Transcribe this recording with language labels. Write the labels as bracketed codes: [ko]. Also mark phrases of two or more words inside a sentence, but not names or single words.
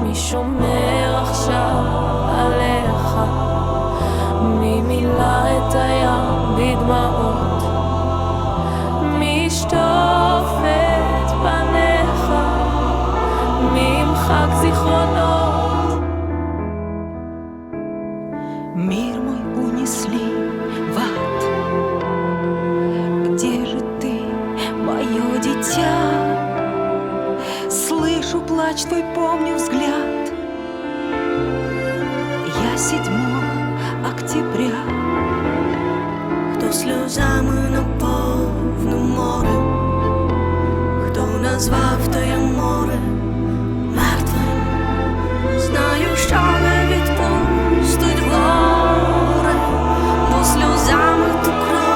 [he] מי שומר עכשיו עליך? מי מילא את הים בדמעות? מי ישטוף את פניך? מי ימחק זיכרונות? [ru] Мир мой унесли в ад. Где же ты, мое дитя? Слышу плач твой, помню взгляд. Я 7 октября. [uk] Хто сльозами наповнив море, хто назвав тоє море мертвим, знаю, що не відпустить горе, бо сльозами ту кров,